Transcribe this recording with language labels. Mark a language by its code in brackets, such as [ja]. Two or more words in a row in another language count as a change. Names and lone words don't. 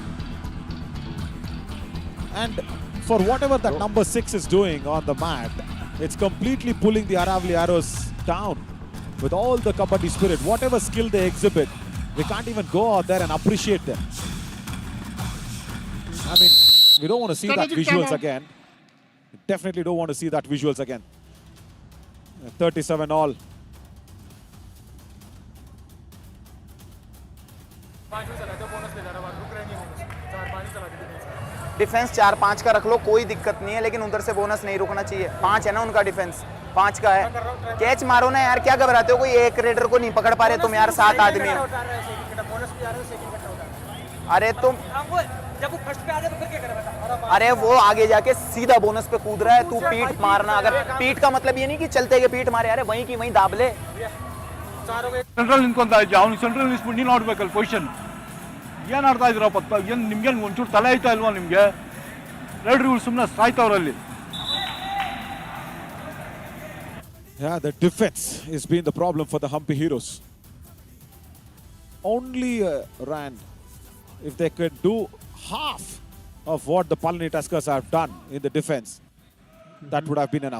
[en] And for whatever that number 6 is doing on the mat, It's completely pulling the Aravali arrows down with all the Kabaddi spirit. Whatever skill they exhibit, we can't even go out there and appreciate them. I mean, we don't want to see that visuals again. We definitely don't want to see that visuals again. 37 all. [hi] डिफेंस 4-5 का रख लो, कोई दिक्कत नहीं है, लेकिन उधर से बोनस नहीं रुकना चाहिए। 5 है ना उनका डिफेंस, 5 का है। कैच मारो ना यार, क्या घबराते हो? कोई एक रेडर को नहीं पकड़ पा रहे तुम यार, 7 आदमी हो। अरे तुम जब वो फर्स्ट पे आ जाए तो फिर क्या करें? अरे वो आगे जाके सीधा बोनस पे कूद रहा है, तू पीठ मारना। अगर पीठ का मतलब ये नहीं कि चलते के पीठ मारे, अरे वहीं की वहीं दाब ले। [kn] ಸೆಂಟ್ರಲ್ ನಿಂತ್ಕೊಂತ ಇದ್ದೆ, ಅವ್ನು ಸೆಂಟ್ರಲ್ ನಿಲ್ಸ್ಬಿಟ್ಟು ನೀನು ನೋಡ್ಬೇಕಲ್ಲ ಪೊಸಿಷನ್. ಏನು ಆಡ್ತಾ ಇದ್ದೀರಪ್ಪ? ಏನು ನಿಮ್ಗೇನು ಒಂಚೂರು ತಲೆ ಐತಾ ಇಲ್ವಾ ನಿಮಗೆ? ರೈಡ್ರು ಸುಮ್ಮನೆ ಸಾಯ್ತವ್ರಲ್ಲಿ. [en] Yeah, the defense has been the problem for the Hampi Heroes. Only Rand, if they could do half of what the Palani Tuskers have done in the defense, that would have been enough.